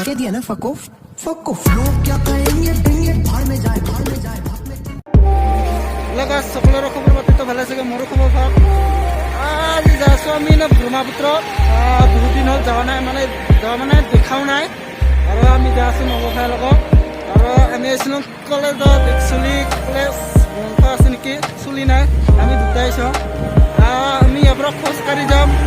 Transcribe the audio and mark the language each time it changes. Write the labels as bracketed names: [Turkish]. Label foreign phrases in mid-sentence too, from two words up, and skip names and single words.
[Hindi] है ना [English] fuck off [Hindi] लोग क्या कहेंगे देंगे भाड़ में जाए [Assamese] লগা সকলোৰে খবৰ পাতিতো ভালে চাগে মোৰো খবৰ ভাল আজি যাইছো আমি না ব্ৰহ্মপুত্ৰ বহুত দিন হ'ল যোৱা নাই মানে দেখাও নাই আৰু আমি যাই আছো নৱভাইৰ লগত আৰু আমি আছিলো কলেজত একচুৱেলি কলেজ বন্ধ আছে নেকি চলি নাই আমি দুটাই আহিছো আমি ইয়াৰ পৰা খোজকাঢ়ি যাম